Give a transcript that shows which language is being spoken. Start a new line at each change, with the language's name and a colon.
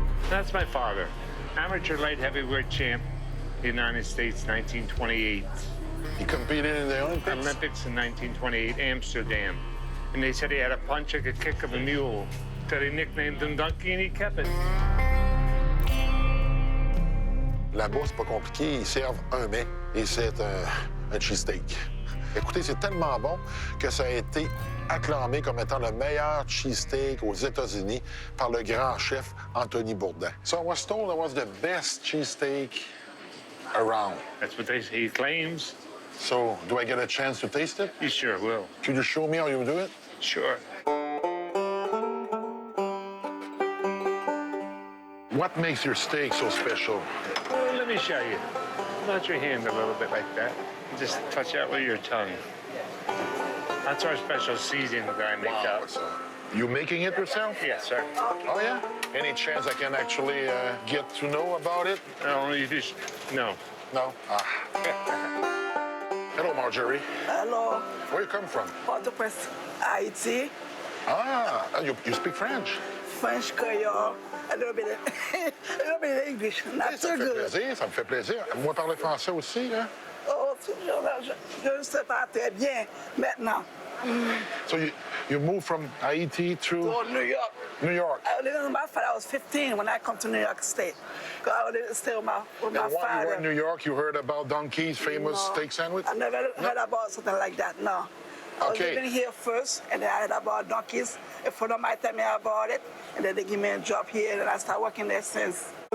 English: That's my father, amateur light heavyweight champ, United States, 1928. He competed in the Olympics? Olympics in 1928, Amsterdam. And they said he had a punch like a kick of a mule. So they nicknamed him Donkey, and he kept it.
French: Là-bas, c'est pas compliqué. Ils servent un mets et c'est un cheesesteak. Écoutez, c'est tellement bon que ça a été acclamé comme étant le meilleur cheesesteak aux États-Unis par le grand chef Anthony Bourdain.
English: So I was told it was the best cheesesteak around. That's what he claims. So, do I get a chance to taste it? You sure will. Could you show me how you do it? Sure. What makes your steak so special? Well, let me show you. Nod your hand a little bit like that. Just touch out with your tongue. That's our special seasoning that I make up. You making it yourself? Yes, sir. Oh, yeah? Any chance I can actually get to know about it? No, you just... No. No? Ah. Hello, Marjorie. Hello. Where you come from? Port-au-Prince, Haiti. Ah, you speak French? French, Creole, a little bit of English. Not
French: Ça
English: too
French: me fait
English: good.
French: plaisir, ça me fait plaisir. Moi, parler français aussi, hein? Oh, je ne sais pas très bien maintenant.
English: So you moved from Haiti to To New York. New York. I lived with my father. I was 15 when I come to New York State. Because I lived stay with my And while father. you were in New York, you heard about Donkey's famous No, steak sandwich? I never heard about something like that, no. I was Okay. living here first, and then I heard about Donkey's. A friend of mine told me about it, and then they give me a job here, and I started working there since.